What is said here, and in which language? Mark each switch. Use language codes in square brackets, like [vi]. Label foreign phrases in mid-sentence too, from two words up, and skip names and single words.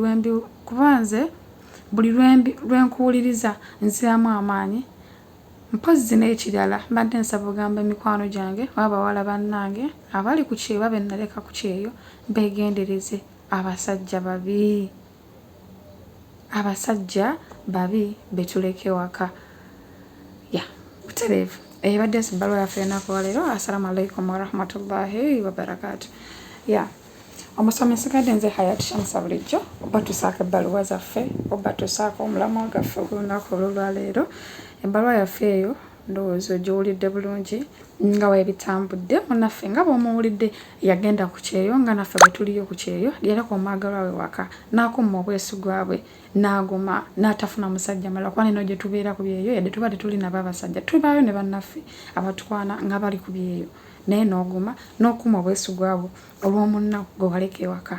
[lg] buli lwenkuwuliriza nziramu amaanyi mpozi n'ekirala mbadde nsaba ogamba emikwano gyange oba abawala bannange abali ku Kyeyo babe naleka ku Kyeyo beegendereze abasajja babi betuleke waka butereevu. Ebadde ebbaluwa yaffe enaku leero. [ar] السلام عليكم ورحمة الله وبركاته. [lg] Omusomi nsigadde nze Hayati Shamsa bulijjo oba tusaako ebbaluwa zaffe oba tusaako omulamwa gaffe ogw'olunaku olwaleero. Ebbaluwa yaffe eyo ndowooza ogiwulidde bulungi nga weebitambudde munnaffe nga bw'omuwulidde yagenda ku Kyeyo nga naffe bwe tuliyo ku Kyeyo yaleka omwagalwa we waka n'akumma obwesigwa bwe n'aguma n'atafuna musajja mulala kuba nino gye tubeera ku byeyo yadde tuba tetuli nabo abasajja tubaayo ne bannaffe abatukwana nga bali ku byeyo naye n'oguma n'okumma obwesigwa bwo olw'omunna gwe waleka ewaka.